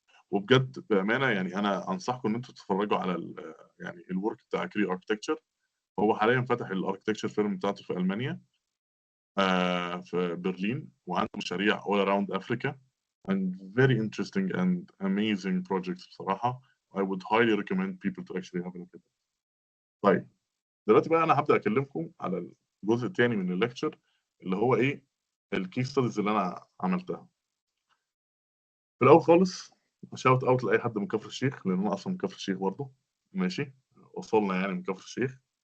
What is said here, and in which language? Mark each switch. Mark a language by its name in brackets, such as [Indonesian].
[Arabic] وبجد بأمانة يعني أنا أنصحكم إن أنتم تتفرّجوا على يعني الwork بتاع Cree Architecture. هو حاليًا فاتح الarchitecture firm بتاعته في ألمانيا في برلين، وعنده مشاريع [English] all around Africa and very interesting and amazing projects [Arabic] بصراحة. [English] I would highly recommend people to actually have a look at it. [Arabic] طيب، دلوقتي بقى أنا هابدأ أكلمكم على الجزء التاني من الlecture اللي هو إيه، الcase studies اللي أنا عملتها. في الأول خالص shout out لأي حد من كفر الشيخ، لأن أنا أصلًا من كفر الشيخ برضه، ماشي، وصلنا يعني من كفر الشيخ.